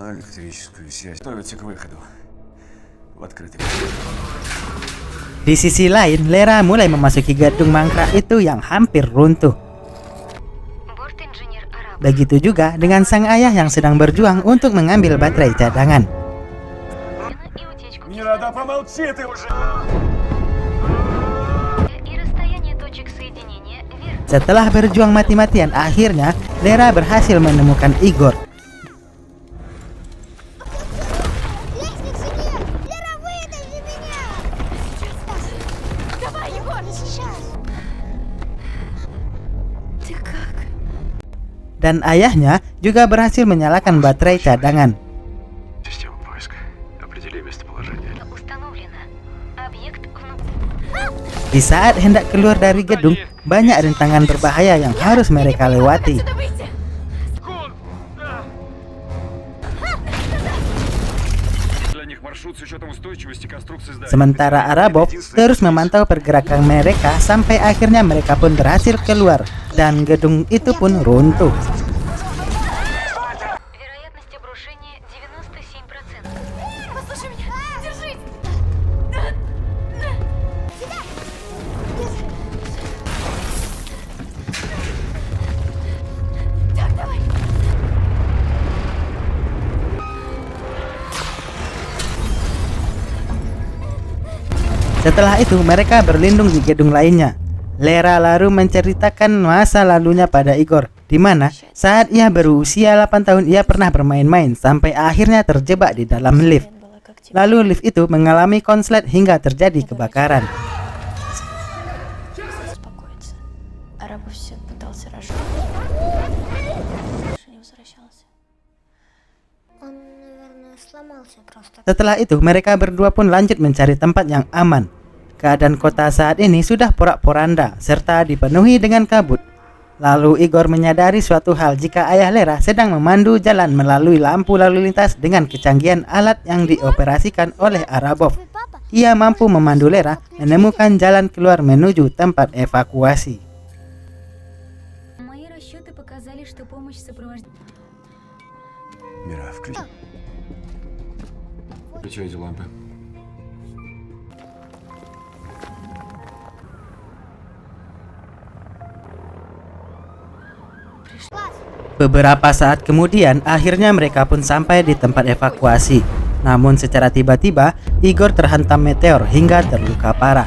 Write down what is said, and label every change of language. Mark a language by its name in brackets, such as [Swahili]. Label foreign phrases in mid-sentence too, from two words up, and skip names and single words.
[Indonesian] Di sisi lain, Lera mulai memasuki gedung mangkrak itu yang hampir runtuh. Begitu juga dengan sang ayah yang sedang berjuang untuk mengambil baterai cadangan. [Russian] Мира, да помолчи ты уже! И расстояние точек соединения верно. [Indonesian] Setelah berjuang mati-matian, akhirnya Lera berhasil menemukan Igor. [Russian] Лестницы нет! Лера, вытащи меня! Давай, Егор, сейчас! Ты как? [Indonesian] Dan ayahnya juga berhasil menyalakan baterai cadangan. [Russian] Система поиска. Определи местоположение. Установлено. Объект внутри. [Indonesian] Di saat hendak keluar dari gedung, banyak rintangan berbahaya yang harus mereka lewati. [Russian] Для них маршрут с учетом устойчивости конструкции здания. [Indonesian] Sementara Arabov terus memantau pergerakan mereka sampai akhirnya mereka pun berhasil keluar dan gedung itu pun runtuh. [Russian] Вероятность обрушения 97%. Послушай меня! Держись! Сюда! Держи! Так, давай! [Indonesian] Setelah itu mereka berlindung di gedung lainnya. Lera lalu menceritakan masa lalunya pada Igor, di mana saat ia berusia 8 tahun ia pernah bermain-main sampai akhirnya terjebak di dalam lift. Lalu lift itu mengalami konslet hingga terjadi kebakaran. [Russian] Успокоиться. Арабов все пытался рожать. Больше не возвращался. Он, наверное, сломался просто. [Indonesian] Setelah itu mereka berdua pun lanjut mencari tempat yang aman. Keadaan kota saat ini sudah porak-poranda serta dipenuhi dengan kabut. Lalu Igor menyadari suatu hal jika ayah Lera sedang memandu jalan melalui lampu lalu lintas dengan kecanggihan alat yang dioperasikan oleh Arabov. Ia mampu memandu Lera menemukan jalan keluar menuju tempat evakuasi. [Russian] Мои расчеты показали, что помощь сопровождения. Мира, включи. Включай эти лампы. [Indonesian] Beberapa saat kemudian, akhirnya mereka pun sampai di tempat evakuasi. Namun secara tiba-tiba, Igor terhantam meteor hingga terluka parah.